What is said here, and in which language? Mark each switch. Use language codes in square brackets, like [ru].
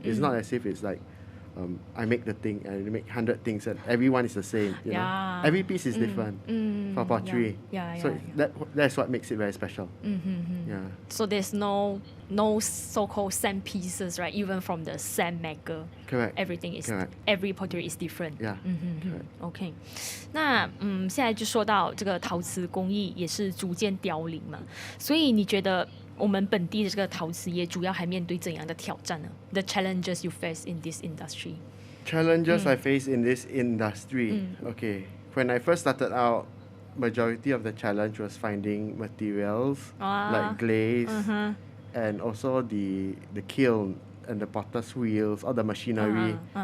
[en] It's not as if it's like, I make the thing and I make 100 things and everyone is the same. You know? Every piece is different for pottery. So that's what makes it very special. Yeah. So there's no so-called same pieces, right? Even from the same maker. Correct. Everything is Correct. Every pottery is different. Yeah. Correct. [zh] OK， 那现在就说到这个陶瓷工艺也是逐渐凋零嘛，所以你觉得我们本地的这个陶瓷业主要还面对怎样的挑战呢？ [en] The challenges you face in this industry. Challenges I face in this industry. Okay. When I first started out, majority of the challenge was finding materials like glaze and also the kiln and the potter's wheels or the machinery.